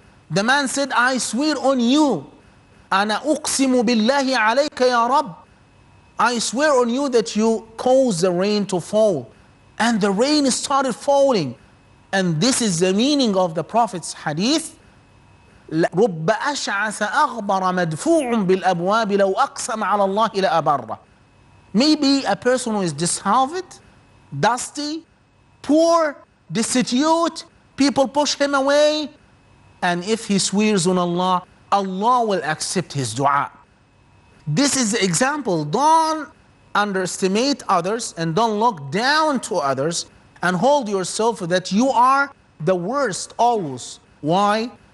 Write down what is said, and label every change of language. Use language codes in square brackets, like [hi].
[en] The man said, I swear on you, [ar] Ana uqsimu billahi alayka ya Rabb, [en] I swear on you that you cause the rain to fall. and the rain started falling. And this is the meaning of the Prophet's hadith. [ar] رب أشعث أغبر مدفوع بالأبواب لو أقسم على الله لأبره. [en] Maybe a person who is disheveled, dusty, poor, destitute, people push him away, and if he swears on Allah, Allah will accept his dua. This is the example. Don't underestimate others and don't look down to others and hold yourself that you are the worst always. Why?